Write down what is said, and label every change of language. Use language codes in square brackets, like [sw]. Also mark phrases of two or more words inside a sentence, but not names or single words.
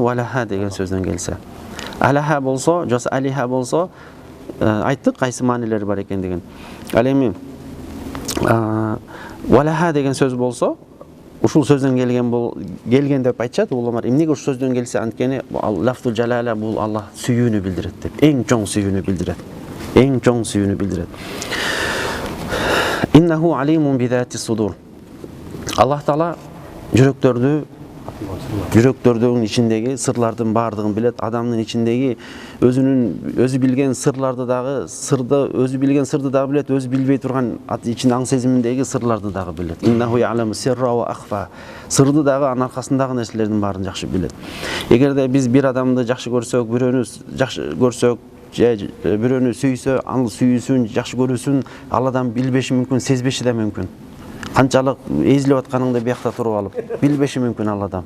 [ky] Валаха деген сөздөн келсе. Алаха болсо, жоса алиха болсо, айттык кайсы маанилери бар экендигин. Ал эми валаха деген сөз болсо, ушул сөздөн келген деп айтышат уламалар. Эмнеге ушул сөздөн келсе? Анткени лафзул жалала бул Аллах сүйүүнү билдирет деп. Эң чоң сүйүүнү билдирет. Эң чоң сүйүүнү билдирет. [ar] إنه عليم بذات الصدور. [ky] Аллах Таала жүрөктөрдүн ичиндеги сырлардын баардыгын билет. Адамдын ичиндеги өзү билген сырларды дагы, өзү билген сырды дагы билет, өзү билбей турган ичинде аң сезиминдеги сырларды дагы билет. [ar] إنه يعلم السر وأخفى. [ky] Сырды дагы, анын аркасындагы нерселердин баарын жакшы билет. Эгерде биз бир адамды жакшы көрсөк, бирөөнү жакшы көрсөк, бирөөнү сүйсө, анын сүйүүсүн, жакшы көрүүсүн ал адам билбеши мүмкүн, сезбеши да мүмкүн. Канчалык эзилип атканыңды биякта туруп алып, билбеши мүмкүн ал адам.